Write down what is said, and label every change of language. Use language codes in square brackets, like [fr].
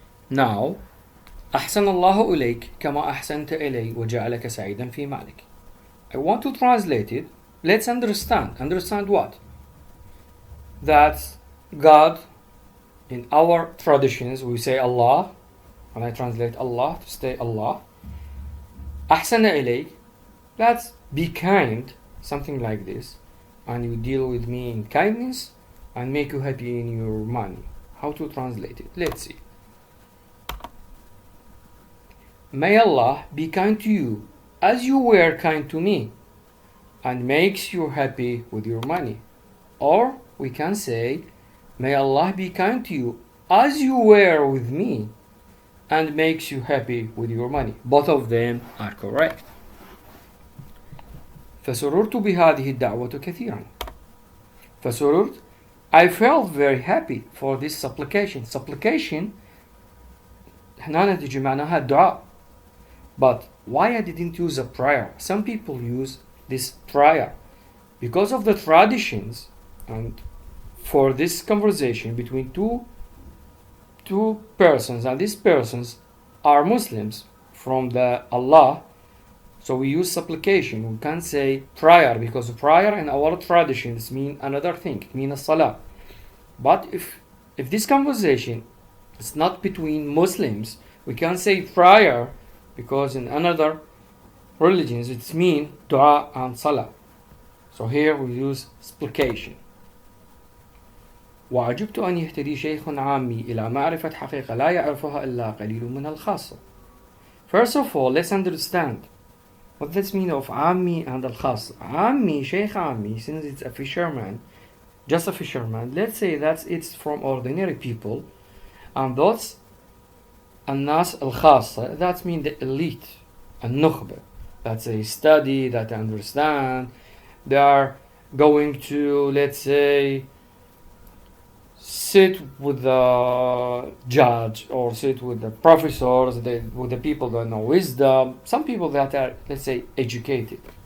[ar] Now, أحسن الله إليك كما أحسنت إلي وجعلك سعيدا في مالك. [en] I want to translate it. Let's understand. Understand what? That God, in our traditions, we say Allah. When I translate Allah, to say Allah. أحسن إليك, let's be kind, something like this. And you deal with me in kindness and make you happy in your money. How to translate it? Let's see. May Allah be kind to you as you were kind to me, and makes you happy with your money. Or we can say, may Allah be kind to you as you were with me, and makes you happy with your money. Both of them are correct. [ar] فسررت بهذه الدعوة كثيرا. [en] فسررت, I felt very happy for this supplication. [ar] Supplication هنا نتيجة معناها الدعاء. [en] But why I didn't use a prayer? Some people use this prayer because of the traditions, and for this conversation between two persons, and these persons are Muslims from the Allah, so we use supplication. We can't say prayer because prayer in our traditions mean another thing. It means Salah. But if this conversation is not between Muslims, we can say prayer because in another religions it means dua and salah. So here we use supplication. [ar] وعجبت أن يهتدي شيخ عامي إلى معرفة حقيقة لا يعرفها إلا قليل من الخاصة. [en] First of all, let's understand what this means of عامي and الخاصة. عامي, شيخ عامي, since it's a fisherman, just a fisherman, let's say that it's from ordinary people, and those [ar] الناس الخاصة, [en] that means the elite, النخبة, that they study, that they understand, they are going to, let's say, sit with the judge or sit with the professors, with the people that know wisdom, some people that are, let's say, educated.